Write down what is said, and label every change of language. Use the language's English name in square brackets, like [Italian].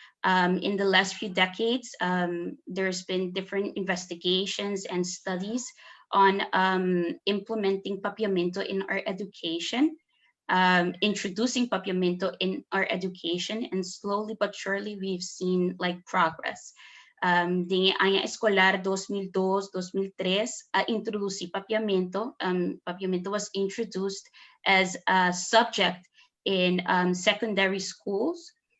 [English] In the last few decades, there's been different investigations and studies on implementing Papiamento in our education, introducing Papiamento in our education, and slowly but surely we've seen like progress. [Papiamento] Di año escolar 2002-2003, introducí Papiamento. [English] Papiamento was introduced as a subject in secondary schools.